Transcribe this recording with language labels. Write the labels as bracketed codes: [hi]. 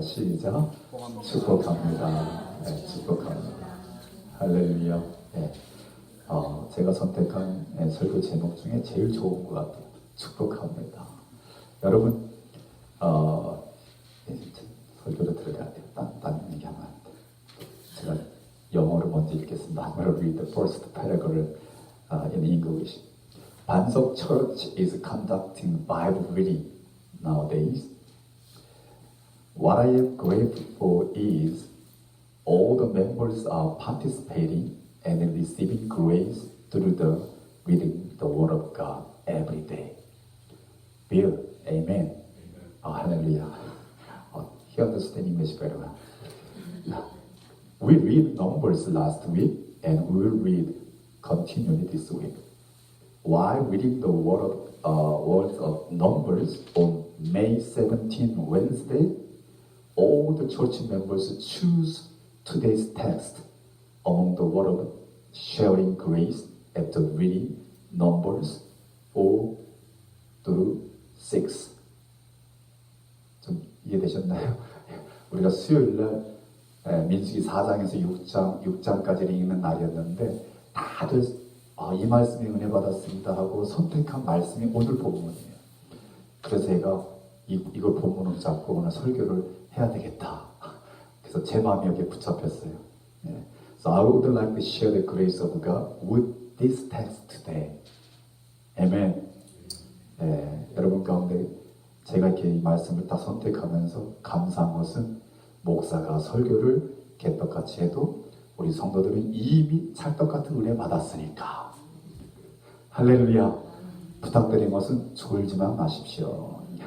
[ko] 시작. 축복합니다. 네, 축복합니다. 할렐루야. 네. 제가 선택한 설교 제목 중에 제일 좋은 것 같아요. 축복합니다. 여러분, 설교로 들어가야 돼요. 딴 얘기하면 안 돼요. 제가 영어로 먼저 읽겠습니다. [en] I'm going to read the first paragraph in English. 반석 Church is conducting Bible reading nowadays. What I am grateful for is all the members are participating and receiving grace through the reading the Word of God every day. Bill, amen. Hallelujah. He understands English very well. We read Numbers last week and we will read continually this week. While reading the words of Numbers on May 17, Wednesday, all the church members choose today's text among the word of sharing grace after reading Numbers 4 through 6. [ko] 좀 이해되셨나요? 우리가 수요일날 민수기 4장에서 6장까지 읽는 날이었는데 다들 이 말씀에 은혜 받았습니다 하고 선택한 말씀이 오늘 본문이에요. 그래서 제가 이걸 본문으로 잡고 오늘 설교를 해야 되겠다. 그래서 제 마음이 여기에 붙잡혔어요. [en] So I would like to share the grace of God with this text today. Amen. [ko] 여러분 가운데 제가 이렇게 이 말씀을 딱 선택하면서 감사한 것은 목사가 설교를 개떡같이 해도 우리 성도들은 이미 찰떡같은 은혜 받았으니까. 할렐루야. 부탁드린 것은 졸지만 마십시오.